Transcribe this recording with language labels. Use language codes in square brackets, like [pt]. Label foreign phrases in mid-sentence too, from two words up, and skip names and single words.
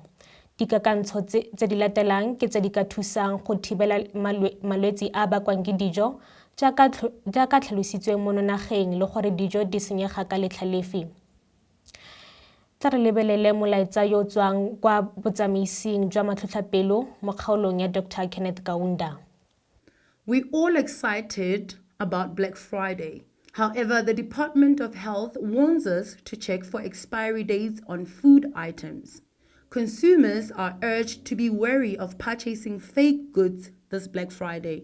[tn] Dikakantsho tse di latelang ke tse di ka thusang go thibela malwetse a bakwang ke dijo jaaka tlhalositswe mo nageng le gore dijo di senyega ka letlha lefe. Tla re lebelele molaetsa yo tswang kwa botsamaising jwa matlhotlhapelo mo kgaolong ya Dr. Kenneth Kaunda. [en] We're all excited about Black Friday. However, the Department of Health warns us to check for expiry dates on food items. Consumers are urged to be wary of purchasing fake goods this Black Friday.